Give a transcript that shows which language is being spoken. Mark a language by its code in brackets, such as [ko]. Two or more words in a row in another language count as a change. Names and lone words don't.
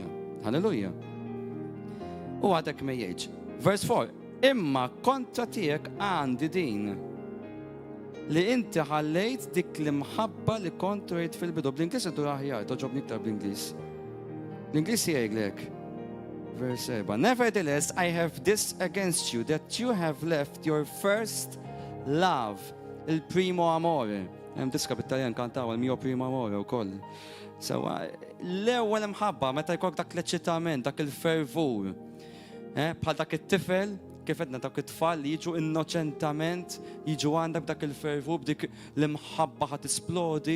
[mt] Halleluja. U għadek me jgħid. Vers 4. Imma kontra tiegħek għandi din li inti ħallejt dik l-imħabba li kont rejt fil-bidu. Bl-Inglis intu aħjar, toġobni iktar bl-Inglis. L-Inglis jgħidlek. Vers 7. [en] Nevertheless, I have this against you, that you have left your first love, [it] il primo amore. [mt] Hemm diska bit-Taljan kantaw [it] il mio primo amore [mt] wkoll. Sewa, l-ewwel imħabba meta jkollok dak l-eċitament, dak il-fervur. Bħal dak it-tifel, kif edna dak it-tfal li jiġu innoċentament, jiġu għandek dak il-fervur b'dik l-imħabba ħad isplodi.